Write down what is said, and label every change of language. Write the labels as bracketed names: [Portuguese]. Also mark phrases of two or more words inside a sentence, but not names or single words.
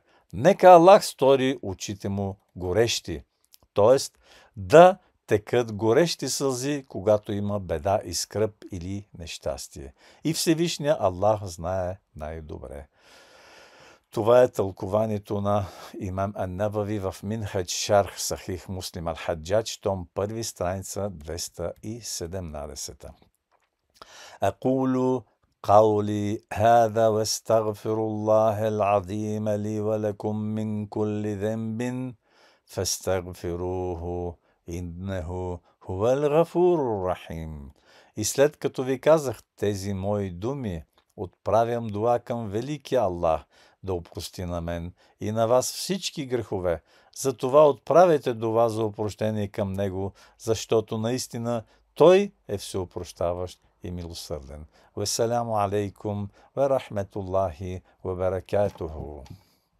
[Bulgarian] Нека Аллах стори очите му горещи, т.е. да текат горещи сълзи, когато има беда и скръб или нещастие. И Всевишния Аллах знае най-добре. Това е тълкованието на имам Ан-Навави в Минхадж Шарх Сахих Муслим Ал-Хаджадж, том 1, страница 217. [Arabic] Акулу قولي هذا واستغفر الله العظيم لي ولكم من كل ذنب فاستغفروه إنه هو الغفور الرحيم. [Bulgarian] И след като ви казах тези мои думи, отправям дуа към великия Аллах да опрости на мен и на вас всички грехове. Затова отправяйте дуа за опрощение към него, защото наистина той е всеопрощаващ и милосърден. [Arabic] والسلام عليكم ورحمة الله وبركاته.